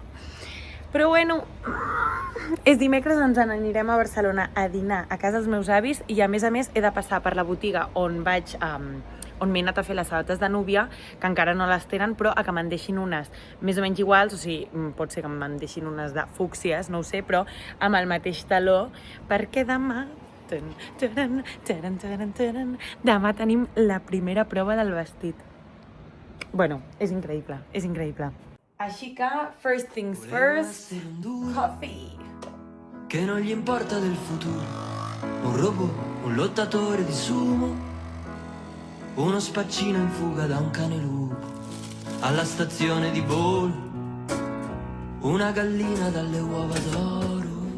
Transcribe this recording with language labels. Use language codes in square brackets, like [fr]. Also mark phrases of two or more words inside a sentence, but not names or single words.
[ca] Però bueno, és dimecres, ens n'anirem a Barcelona a dinar a casa dels meus avis i a més he de passar per la botiga on m'he anat a fer les sabates de núvia, que encara no les tenen, però a que me'n deixin unes més o menys iguals, o sigui, pot ser que me'n deixin unes de fúcsies, no ho sé, però amb el mateix taló, perquè demà tenim la primera prova del vestit. Bueno, és increïble, és increïble. Així que, [en] first things first, coffee. [it] Que no gli importa del futuro, un robot, un lottatore di sumo, uno spaccino in fuga da un cane lupo, alla stazione di volo, una gallina dalle uova d'oro.